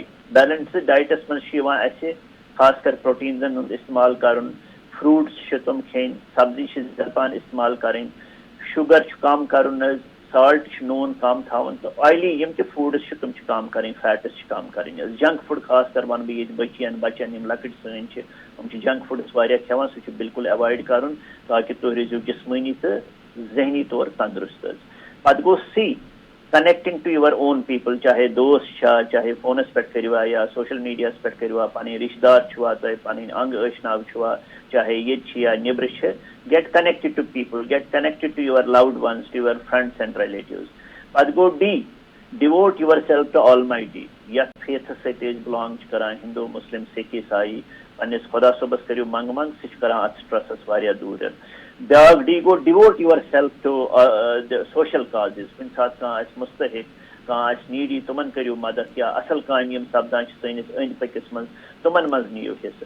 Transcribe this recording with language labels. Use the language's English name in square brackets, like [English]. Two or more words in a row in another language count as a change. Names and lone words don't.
[English] balanced diets [Kashmiri] منٛز چھُ یِوان اَسہِ خاص کر پروٹیٖنزن ہُنٛد استعمال کرُن فروٗٹس چھِ تِم کھیٚنۍ سبزی چھِ زیادٕ پہن استعمال کرٕنۍ شُگر چھُ کم کرُن حظ سالٹ چھُ نوٗن کم تھاوُن تہٕ آیلی یِم تہِ فوڈٕس چھِ تِم چھِ کم کرٕنۍ فیٹٕس چھِ کم کرٕنۍ حظ. [English] junk food [Kashmiri] خاص کر ونہٕ بہٕ ییٚتہِ بچن یِم لۄکٕٹۍ سٲنۍ چھِ تِم چھِ [English] junk foods [Kashmiri] واریاہ کھٮ۪وان سُہ چھُ بالکل ایوایڈ کرُن تاکہِ تُہۍ روٗزِو جسمٲنی تہٕ ذہنی طور تندرست حظ. پتہٕ گوٚو C [English] connecting to your own people [Kashmiri] چاہے دوست چھا چاہے فونس پٮ۪ٹھ کٔروا یا سوشل میڈیاہس پٮ۪ٹھ کٔروا پنٕنۍ رشتہٕ دار چھُوا تۄہہِ پنٕنۍ انگ ٲشناو چھُوا چاہے ییٚتہِ چھِ یا نیبرٕ چھِ [English] get connected to people get connected to your loved ones to your friends and relatives. [Kashmiri] پتہٕ گوٚو D [English] devote yourself to Almighty [Kashmiri] یتھ فیتھس سۭتۍ أسۍ بِلانگ چھِ کران ہندو مسلم سِکھ عیسایی پننِس خۄدا صٲبس کٔرِو منٛگہٕ منٛگ سُہ چھُ کران اتھ سٹرسس واریاہ دوٗر. بیاکھ D گوٚو [English] devote yourself to social causes [Kashmiri] کُنہِ ساتہٕ کانٛہہ آسہِ مُستحق کانٛہہ آسہِ نیٖڈی تِمن کٔرِو مدد یا اصل کامہِ یِم سپدان چھِ سٲنِس أنٛدۍ پٔکِس منٛز تِمن منٛز نِیو حِصہٕ.